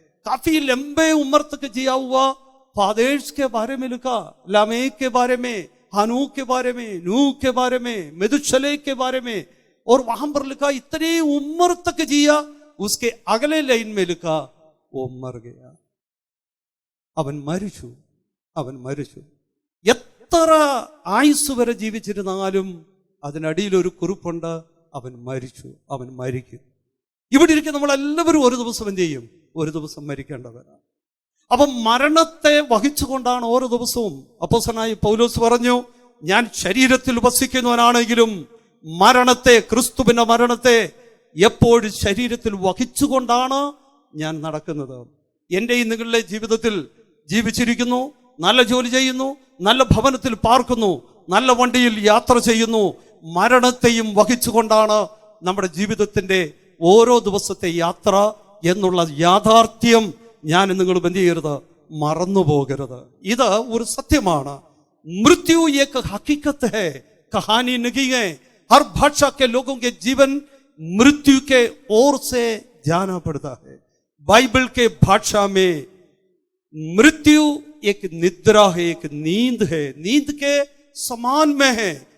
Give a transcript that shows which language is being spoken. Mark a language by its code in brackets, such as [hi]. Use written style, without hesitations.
[hi] काफी लंबे उम्र तक जिया हुआ फादर्स के बारे में लिखा, लामेक के बारे में, हानूक के बारे में, नूह के बारे में, मेदुशले के बारे में। और वहां पर लिखा इतनी उम्र तक जिया, उसके अगले लाइन में लिखा वो मर गया। [ml] അവൻ മരിച്ചു, അവൻ മരിച്ചു. എത്ര ആയുസ് വരെ ജീവിച്ചിരുന്നാലും അതിനടിയിൽ ഒരു കുറിപ്പുണ്ട്, അവൻ മരിച്ചു, അവൻ മരിക്കും. ഇവിടെ ഇരിക്കുന്ന നമ്മളെല്ലാവരും ഒരു ദിവസം എന്ത് ചെയ്യും? ഒരു ദിവസം മരിക്കേണ്ടവരാണ്. അപ്പം മരണത്തെ വഹിച്ചുകൊണ്ടാണ് ഓരോ ദിവസവും അപ്പോസ്തലനായ പൗലോസ് പറഞ്ഞു, ഞാൻ ശരീരത്തിൽ വസിക്കുന്നവനാണെങ്കിലും മരണത്തെ, ക്രിസ്തുവിന്റെ മരണത്തെ എപ്പോഴും ശരീരത്തിൽ വഹിച്ചുകൊണ്ടാണ് ഞാൻ നടക്കുന്നത്. എൻ്റെയും നിങ്ങളുടെ ജീവിതത്തിൽ ജീവിച്ചിരിക്കുന്നു, നല്ല ജോലി ചെയ്യുന്നു, നല്ല ഭവനത്തിൽ പാർക്കുന്നു, നല്ല വണ്ടിയിൽ യാത്ര ചെയ്യുന്നു. മരണത്തെയും വഹിച്ചുകൊണ്ടാണ് നമ്മുടെ ജീവിതത്തിൻ്റെ ഓരോ ദിവസത്തെ യാത്ര എന്നുള്ള യാഥാർത്ഥ്യം ഞാൻ നിങ്ങൾ എന്ത് ചെയ്യരുത്, മറന്നു പോകരുത്. ഇത് ഒരു സത്യമാണ്. [hi] मृत्यु एक हकीकत है, कहानी नहीं है. हर भाषा के लोगों के जीवन मृत्यु के ओर से जाना पड़ता है. बाइबल के भाषा में मृत्यु एक निद्रा है, एक नींद है, नींद के समान में है.